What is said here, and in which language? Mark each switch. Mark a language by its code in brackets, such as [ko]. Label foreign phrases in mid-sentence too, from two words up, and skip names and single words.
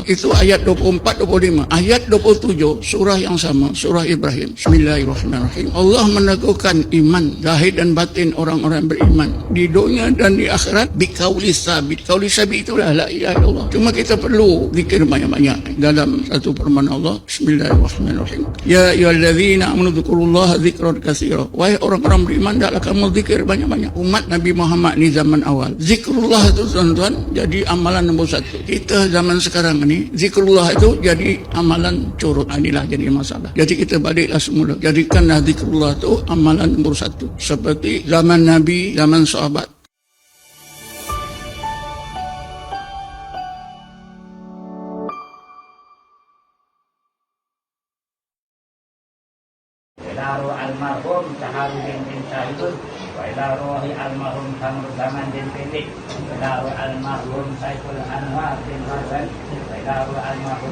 [ms] Itu ayat 24-25. Ayat 27 surah yang sama, surah Ibrahim. Bismillahirrahmanirrahim. Allah meneguhkan iman zahir dan batin orang-orang beriman di dunia dan di akhirat [ar] بقول ثابت. قول ثابت [ms] itulah [ar] لا إله إلا الله. [ms] Cuma kita perlu zikir banyak-banyak dalam satu firman Allah. [ar] بسم الله الرحمن الرحيم. يا أيها الذين آمنوا اذكروا الله ذكرا كثيرا. [ms] Wahai orang-orang beriman, hendaklah kamu zikir banyak-banyak. Umat Nabi Muhammad ni zaman awal, zikrullah itu tuan-tuan jadi amalan nombor 1. Kita zaman sekarang ni, zikrullah itu jadi amalan curut. Inilah jadi masalah. Jadi kita baliklah semula, jadikanlah zikrullah itu amalan nombor 1, seperti zaman Nabi, zaman sahabat. [ar] إلى روح المرحوم Saharudin بن Syahidun، وإلى روح المرحوم Samur Zaman بن Pendik، وإلى روح المرحوم Saiful Anwar بن Hasan، وإلى روح المرحوم